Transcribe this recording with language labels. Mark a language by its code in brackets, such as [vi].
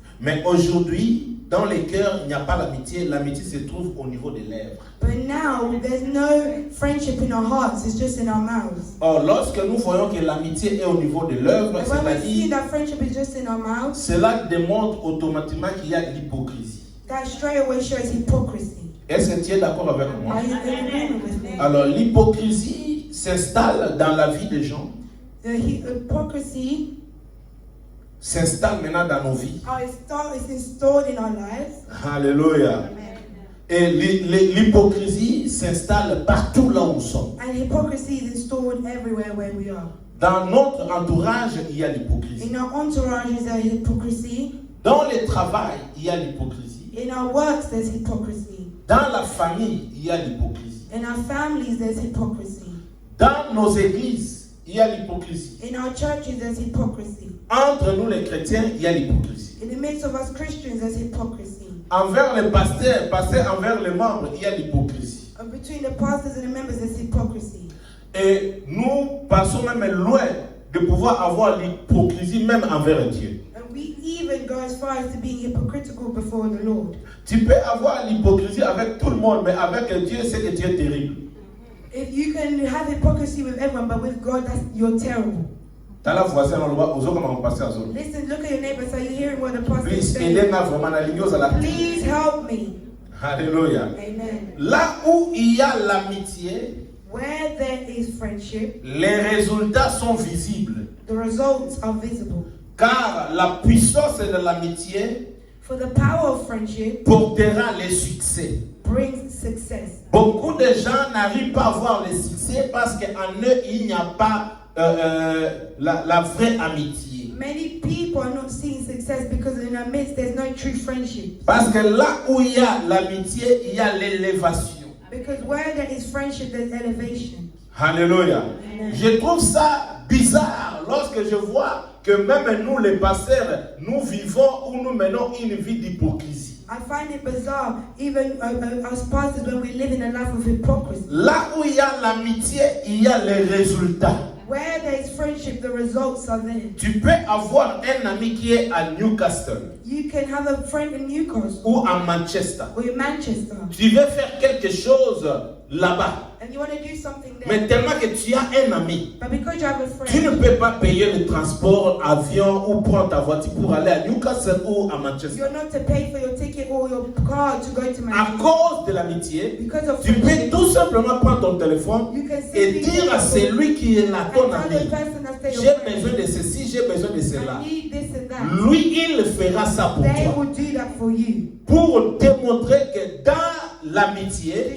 [fr] Mais aujourd'hui, dans les cœurs, il n'y a pas l'amitié. L'amitié se trouve au niveau des lèvres. [en] But now there's no friendship in our hearts, it's just in our mouths. [fr] Or, lorsque nous voyons que l'amitié est au niveau de l'œuvre, [en] And when we see [fr] c'est-à-dire, [en] that friendship is just in our mouths, [fr] cela démontre automatiquement qu'il y a l'hypocrisie. [en] that straight away shows hypocrisy. [fr] Est-ce que tu es d'accord avec moi? [en] Are you in agreement with me? [fr] Alors, l'hypocrisie s'installe dans la vie des gens, [en] The hypocrisy [fr] s'installe maintenant dans nos vies. [en] is installed in our lives. Alléluia. [fr] Et l'hypocrisie s'installe partout là où nous sommes. [en] And hypocrisy is installed everywhere where we are. [fr] Dans notre entourage, il y a l'hypocrisie. [en] In our entourage, there's hypocrisy. [fr] Dans le travail, il y a l'hypocrisie. [en] In our works, there's hypocrisy. [fr] Dans la famille, il y a l'hypocrisie. [en] In our families, there's hypocrisy. [fr] Dans nos églises, il y a l'hypocrisie. [en] In our churches, there's hypocrisy. [fr] Entre nous les chrétiens, il y a l'hypocrisie. [en] In the midst of us Christians, there's hypocrisy. [fr] Envers les pasteurs envers les membres, il y a l'hypocrisie. [en] And between the pastors and the members, there's hypocrisy. [fr] Et nous passons même loin de pouvoir avoir l'hypocrisie même envers Dieu. [en] And we even go as far as to being hypocritical before the Lord. [fr] Tu peux avoir l'hypocrisie avec tout le monde, mais avec Dieu, c'est que tu es terrible. [en] If you can have hypocrisy with everyone, but with God, you're terrible. T'as la voisin dans le roi, aux autres comment passer à zone. Listen, look at your neighbor. So you're hearing what the pastor is Please, saying. [fr] aidez-moi vraiment à la ligne, [en] Please help me. Alléluia. Amen. [fr] Là où il y a l'amitié, [en] Where there is friendship, [fr] les résultats sont visibles. [en] the results are visible. [fr] Car la puissance de l'amitié [en] For the power of friendship [fr] portera les succès. [en] brings success. [fr] Beaucoup de gens n'arrivent pas à voir les succès parce qu'en eux, il n'y a pas la vraie amitié. [en] Many people are not seeing success because in our midst there's no true friendship. [fr] Parce que là où il y a l'amitié, il y a l'élévation. [en] Because where there is friendship, there's elevation. Alléluia. Amen. [fr] Je trouve ça bizarre lorsque je vois que même nous, les pasteurs, nous vivons ou nous menons une vie d'hypocrisie. [en] I find it bizarre, even as pastors, when we live in a life of hypocrisy. [fr] Là où il y a l'amitié, il y a les résultats. [en] Where there is friendship, the results are there. [fr] Tu peux avoir un ami qui est à Newcastle [en] You can have a friend in Newcastle [fr] ou à Manchester. [en] or in Manchester, [fr] Tu veux faire quelque chose là-bas. [en] and you want to do something there. [fr] Mais tellement que tu as un ami, [en] But because you have a [fr] tu ne [en] friend, [fr] peux pas payer le transport, avion ou prendre ta voiture pour aller à Newcastle ou à Manchester. [en] you're not to pay for your ticket or your car to go to [fr] À [en] Manchester. [fr] cause de l'amitié, [en] Because of [fr] tu peux [en] friendship, [fr] tout simplement prendre ton téléphone [en] you can [fr] et [en] simply [fr] dire à celui qui est là, ton [en] and tell the [fr] ami, [en] person that's there, [fr] j'ai [en] your friend, [fr] besoin de ceci, j'ai besoin de cela. [en] I need this and that. [fr] Lui, il fera ça pour [en] They [fr] toi. [en] will do that for you. [fr] Pour démontrer que dans [en] To [fr] l'amitié,